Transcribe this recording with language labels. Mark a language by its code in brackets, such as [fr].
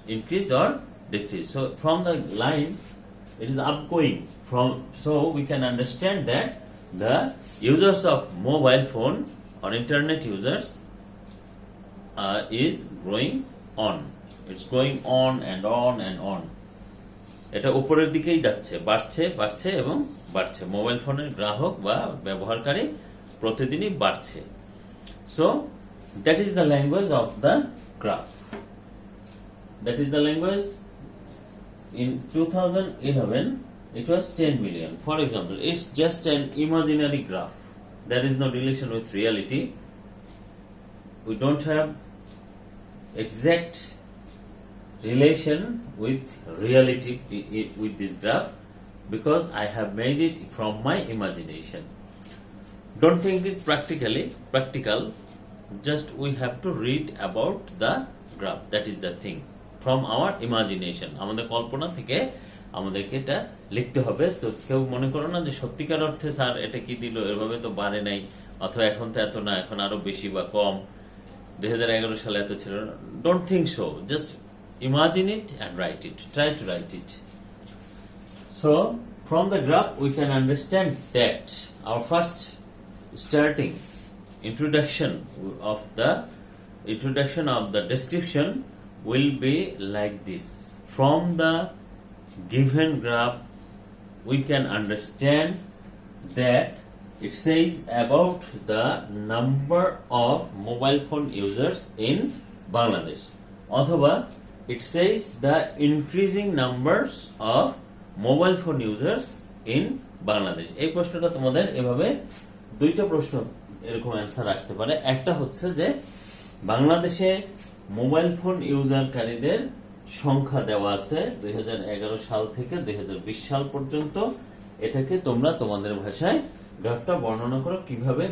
[en] Increased or decreased. So from the line, it is upgoing. So we can understand that the users of mobile phone or internet users is growing on. It's going on and on and on. [bn] এটা উপরের দিকেই যাচ্ছে, বাড়ছে এবং বাড়ছে। Mobile ফোনের গ্রাহক বা ব্যবহারকারী প্রতিদিনই বাড়ছে। [en] So, that is the language of the graph. That is the language. In 2011, it was 10 million. For example, it's just an imaginary graph. There is no relation with reality. We don't have exact relation with reality with this graph because I have made it from my imagination. Don't think it practical. Just we have to read about the graph. That is the thing. From our imagination. [bn] আমাদের কল্পনা থেকে আমাদেরকে এটা লিখতে হবে। তো কেউ মনে করো না যে সত্যিকার অর্থে স্যার এটা কি দিল, এভাবে তো বাড়ে নাই, অথবা এখন তো এত না, এখন আরো বেশি বা কম, 2011 সালে এত ছিল না। [en] Don't think so. Just imagine it and write it. Try to write it. So, from the graph we can understand that our first starting introduction of the introduction of the description will be like this. From the given graph we can understand that it says about the number of mobile phone users in Bangladesh, অথবা it says the increasing numbers of mobile phone users in Bangladesh. [bn] এই প্রশ্নটা তোমাদের এভাবে দুইটা প্রশ্ন এরকম answer আসতে পারে। একটা হচ্ছে যে বাংলাদেশে মোবাইল ফোন ইউজারকারীদের সংখ্যা দেওয়া আছে 2011 সাল থেকে 2020 সাল পর্যন্ত। এটাকে তোমরা তোমাদের ভাষায় গ্রাফটা বর্ণনা করো কিভাবে।